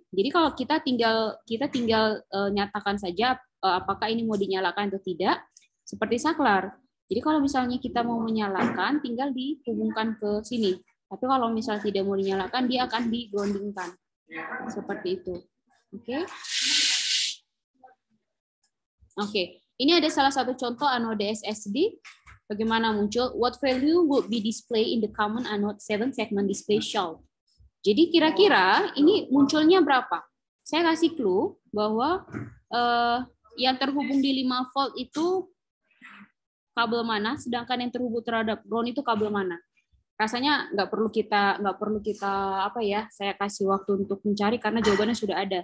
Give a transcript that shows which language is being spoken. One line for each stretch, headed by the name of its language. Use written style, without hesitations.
Indonesian: Jadi kalau kita tinggal nyatakan saja apakah ini mau dinyalakan atau tidak, seperti saklar. Jadi kalau misalnya kita mau menyalakan, tinggal dihubungkan ke sini. Tapi kalau misal tidak mau dinyalakan, dia akan di-groundingkan. Seperti itu. Oke. Oke. Ini ada salah satu contoh anode SSD. Bagaimana muncul?
English: What value would be displayed in the common anode 7 segment display shelf?
Indonesian: Jadi kira-kira ini munculnya berapa? Saya kasih clue bahwa yang terhubung di 5 volt itu kabel mana, sedangkan yang terhubung terhadap ground itu kabel mana. Rasanya nggak perlu kita apa ya? Saya kasih waktu untuk mencari karena jawabannya sudah ada.